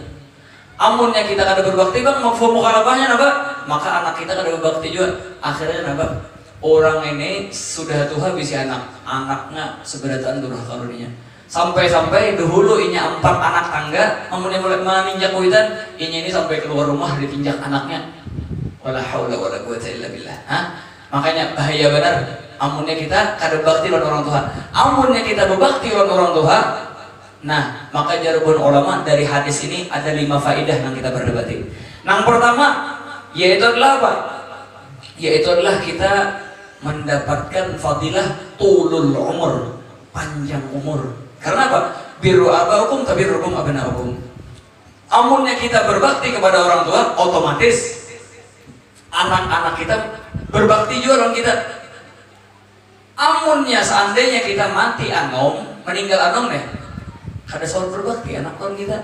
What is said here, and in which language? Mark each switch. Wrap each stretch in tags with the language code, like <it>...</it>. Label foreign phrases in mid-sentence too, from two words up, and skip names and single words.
<bjn>Amunnya kita kada berbakti bang, mafhum mukhalafahnya napa? Maka anak kita kada berbakti juga. Akhirnya napa? Orang ini sudah Tuhan bisi anaknya seberataan durhaka karuninya. Sampai-sampai dahulu inya 4 anak tangga, amunnya mulai meninjak kuitan, inya ini sampai keluar rumah ditinjak anaknya.</bjn> <ar>ولا حول ولا قوة إلا بالله.</ar> <bjn>Makanya bahaya benar amunnya kita kada bakti lawan orang tua. Amunnya kita berbakti lawan orang tua. Nah,</bjn> <id>maka jargon ulama dari hadis ini ada 5 faedah yang kita berdebati. Yang pertama yaitu adalah apa? Yaitu adalah kita mendapatkan</id> <ar>فضيلة طول العمر,</ar> <id>panjang umur. Karena apa?</id> <ar>بروا آباءكم تبركم أبناؤكم.</ar> <bjn>Amunnya kita berbakti kepada orang tua, otomatis anak-anak kita berbakti juga dengan kita. Amunnya seandainya kita mati anom, meninggal anom nih, kada soal berbakti anak tahun kita.</bjn>